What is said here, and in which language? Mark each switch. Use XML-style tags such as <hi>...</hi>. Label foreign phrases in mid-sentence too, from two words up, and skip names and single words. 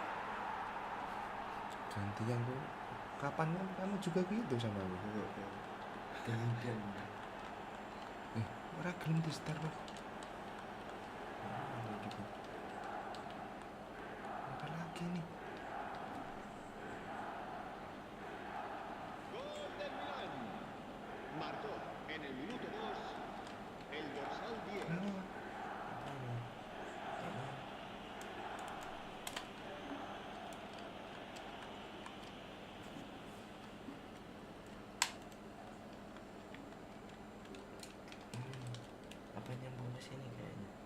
<id>Gantian tuh. Kapan kamu juga gitu sama aku? Kemudian</id> <jv>Ora gelem di start kok.</jv> <id>gitu. Apa lagi nih?</id> <es>Gol del Milan. Marcó en el minuto 2 el dorsal 10.</es> <id>Kenapa? Apa nyambung ke sini kayaknya?</id>